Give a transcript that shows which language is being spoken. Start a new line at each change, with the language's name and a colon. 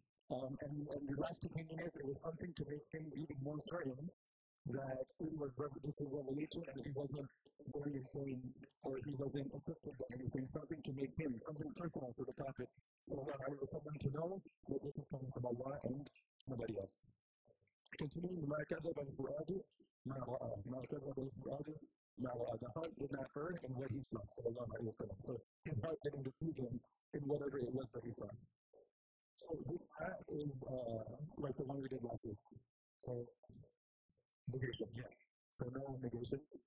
English: And the last opinion is it was something to make him even more certain that it was just a revelation and he wasn't going insane or he wasn't affected by anything, something to make him, something personal for the Prophet. So someone to know that this is coming from Allah and nobody else.
Arabic: Continuing, مَا كَذَبَ الْفُؤَادُ مَا رَأَىٰ. مَا كَذَبَ الْفُؤَادُ مَا رَأَىٰ.
English: The heart did not err in what he saw. Sallallahu alayhi wa sallam. So his heart didn't deceive him in whatever it was that he saw. So this is like the one we did last week. So negation, yeah. So no negation.